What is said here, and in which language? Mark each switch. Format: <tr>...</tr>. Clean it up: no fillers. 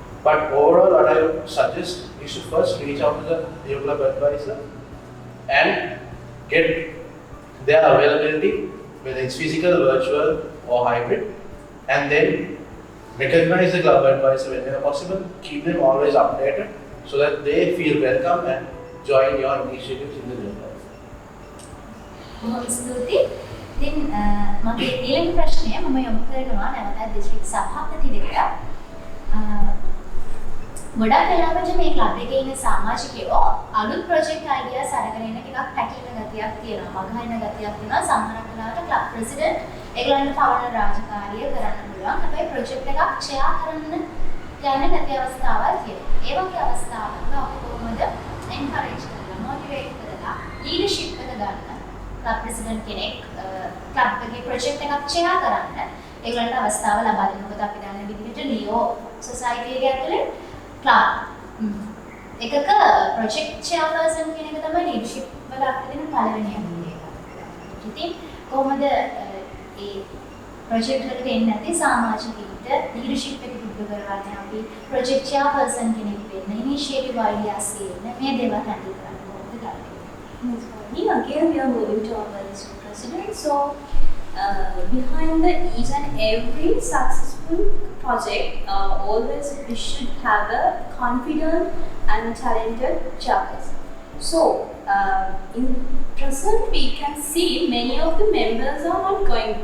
<en>But overall, what I would suggest is to first reach out to the Rio club advisor and get their availability, whether it's physical, virtual, or hybrid, and then recognize the club advisor whenever possible, keep them always updated so that they feel welcome and join your initiatives in the Rio club.</en> <si>බොහොම ස්තුතියි. ඉතින් මගේ ඊළඟ ප්‍රශ්නය මම යොමු කරනවා නැවතත් දිස්ත්‍රික් සභාපතිවරයා. ගොඩක් වෙලාවට මේ ක්ලබ් එකේ ඉන්න සමාජිකයෝ අලුත් ප්‍රොජෙක්ට් අයිඩියාස් අරගෙන එන ටිකක් පැකිලෙන ගතියක් තියෙනවා. මගහරින ගතියක් තියෙනවා. සමහරක් වෙලාවට ක්ලබ් ප්‍රෙසිඩන්ට් ඒගොල්ලන්ට පවන රාජකාරිය කරන්න පුළුවන්. හැබැයි ප්‍රොජෙක්ට් එකක් ෂෙයා කරන්න යන නැති අවස්ථාවල් තියෙනවා. ඒ වගේ අවස්ථාවක අපි කොහොමද එන්කරේජ් කරලා මොටිවේට් කරලා ලීඩර්ෂිප් එක ගන්න ක්ලබ් ප්‍රෙසිඩන්ට් කෙනෙක් ක්ලබ් එකේ ප්‍රොජෙක්ට් එකක් ෂෙයා කරන්න ඒගොල්ලන්ට අවස්ථාව ලබා දෙන්න. මොකද අපි දන්න විදිහට ලියෝ සොසයිටි එක ඇතුලේ ක්ලබ් එකක ප්‍රොජෙක්ට් චෙයාපර්සන් කියන එක තමයි ලීඩර්ෂිප් වල අපිට දෙන පළවෙනිම දේ. ඉතින් කොහොමද ඒ ප්‍රොජෙක්ට් එකට එන්නේ නැති සමාජිකයින්ට ලීඩර්ෂිප් එක එකතු කරවන්නේ අපි ප්‍රොජෙක්ට් චෙයාපර්සන් කෙනෙක් වෙන්න, ඉනිෂියේටිව් අයිඩියාස් ගන්න, මේ දේවල් හැන්ඩල් කරන්න කොහොමද ගන්නේ?</si> <en>Ms. Vani, again we are moving to our Mr. President. So, behind each and every successful project, always we should have a confident and talented chairperson. So, in present we can see many of the members are not going.</en>